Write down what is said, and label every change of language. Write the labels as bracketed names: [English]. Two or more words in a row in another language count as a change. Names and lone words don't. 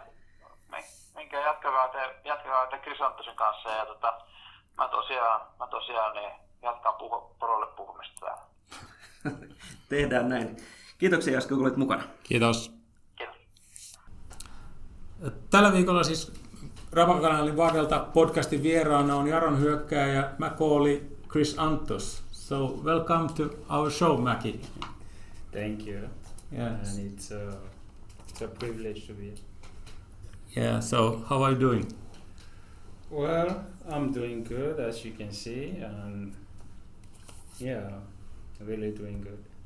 [Finnish] Minkä jatkakaa te Crisantusin kanssa ja mä tosiaan niin jatkan porolle puhumista täällä. Tehdään näin. Kiitoksia Jaska, kun olit mukana. Kiitos. Kiitos. Tällä viikolla siis Rapakanalin varrelta podcastin vieraana on Jaron hyökkääjä Macauley Chrisantus. [English] So welcome to our show, Mackie. Thank you. Yes. And it's a privilege to be here. Yeah, so how are you doing? Well, I'm doing good, as you can see, and yeah, really doing good.